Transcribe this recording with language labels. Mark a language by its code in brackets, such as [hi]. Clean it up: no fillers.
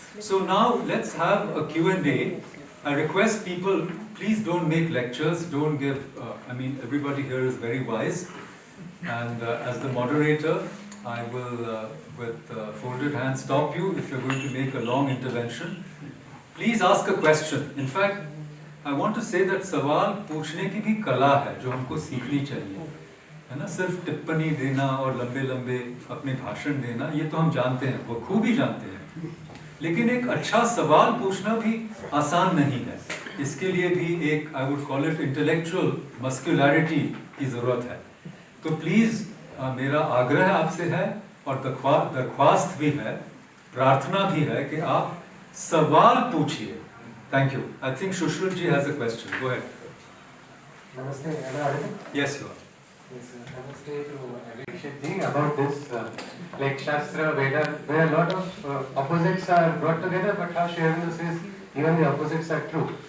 [en] So now let's have a Q&A. I request people, please don't make lectures, don't give, everybody here is very wise. And as the moderator, I will, with folded hands, stop you if you're going to make a long intervention. Please ask a question. In fact, I want to say that [hi] सवाल पूछने की भी कला है जो हमको सीखनी चाहिए, है ना? सिर्फ टिप्पणी देना और लंबे लंबे अपने भाषण देना, ये तो हम जानते हैं, वो खूब ही जानते हैं, लेकिन एक अच्छा सवाल पूछना भी आसान नहीं है. इसके लिए भी एक, [en] I would call it intellectual muscularity [hi] की ज़रूरत है. तो प्लीज़ मेरा आग्रह आपसे है और दरख्वास्त भी है, प्रार्थना भी है कि आप सवाल पूछिए. [en] Thank you. I think Shushil ji has a question. Go ahead. Namaste. Am I audible? Yes, you are. Yes, namaste to Abhishek ji about this like Shastra, Veda, where a lot of opposites are brought together, but how Sri Aurobindo says even the opposites are true.